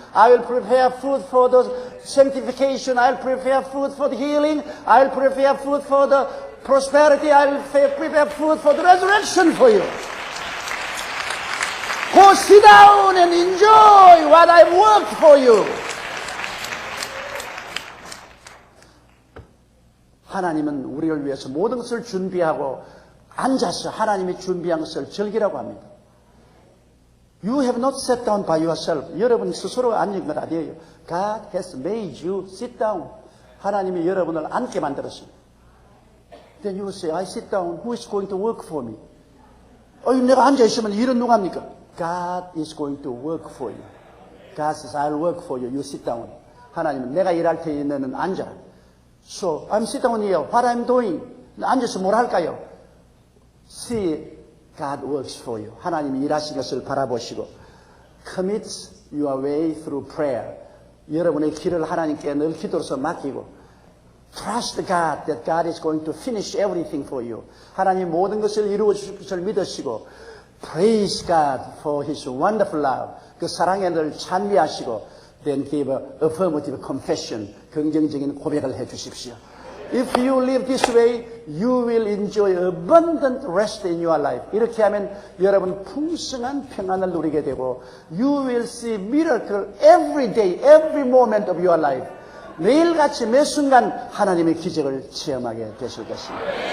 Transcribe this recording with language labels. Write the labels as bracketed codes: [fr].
[en] I will prepare food for the sanctification. I'll prepare food for the healing. I'll prepare food for the prosperity. I will prepare food for the resurrection for you. Go sit down and enjoy what I've worked for you. [ko] 하나님은 우리를 위해서 모든 것을 준비하고 앉아서 하나님이 준비한 것을 즐기라고 합니다. [en] You have not sat down by yourself. [ko] 여러분 스스로 앉은 건 아니에요. [en] God has made you sit down. [ko] 하나님이 여러분을 앉게 만들었습니다. [en] Then you will say, I sit down. Who is going to work for me? [ko] 내가 앉아있으면 일은 누가 합니까? [en] God is going to work for you. God says, I'll work for you. You sit down. [ko] 하나님은 내가 일할 테니 너는 앉아라. [en] So, I'm sit down here. What I'm doing? [ko] 앉아서 뭘 할까요? [en] See, God works for you. [ko] 하나님이 일하신 것을 바라보시고 [en] commit your way through prayer. [ko] 여러분의 길을 하나님께 늘 기도로서 맡기고 [en] Trust God that God is going to finish everything for you. [ko] 하나님 모든 것을 이루어 주실 것을 믿으시고 [en] Praise God for His wonderful love. [ko] 그 사랑에 늘 찬미하시고 [en] Then give a affirmative confession. [ko] 긍정적인 고백을 해 주십시오. [en] If you live this way, you will enjoy abundant rest in your life. [ko] 이렇게 하면 여러분 풍성한 평안을 누리게 되고 [en] You will see miracle every day, every moment of your life. [ko] 매일같이 매 순간 하나님의 기적을 체험하게 되실 것입니다.